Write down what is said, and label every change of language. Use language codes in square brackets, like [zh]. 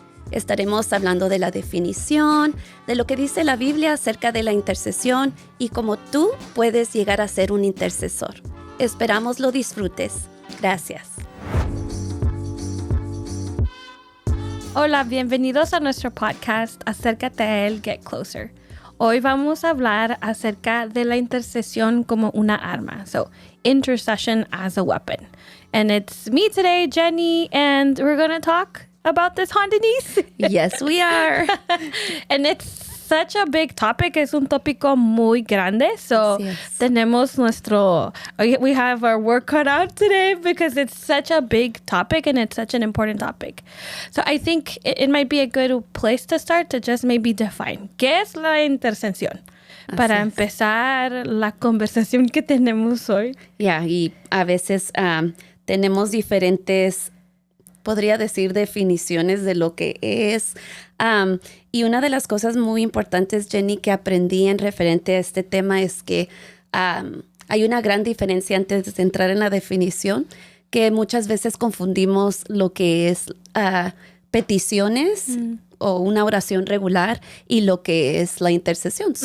[es] Estaremos hablando de la definición, de lo que dice la Biblia acerca de la intercesión y cómo tú puedes llegar a ser un intercesor. Esperamos lo disfrutes. Gracias. Hola, bienvenidos a nuestro podcast Acércate a Él, Get Closer. Hoy vamos a hablar acerca de la intercesión como una arma. [en] So, intercession as a weapon. And it's me today, Jenny, and we're going to talk about this, huh, Denise? Yes, we are. And it's such a big topic. [es] Es un tópico muy grande. [en] So, tenemos we have our work cut out today because it's such a big topic and it's such an important topic. So, I think it might be a good place to start to just maybe define. [es] ¿Qué es la intercesión? Para empezar la conversación que tenemos hoy. Y a veces tenemos diferentes, podría decir, definiciones de lo que es. Y una de las cosas muy importantes, Jenny, que aprendí en referente a este tema es que hay una gran diferencia antes de entrar en la definición, que muchas veces confundimos lo que es peticiones o una oración regular y lo que es la intercesión.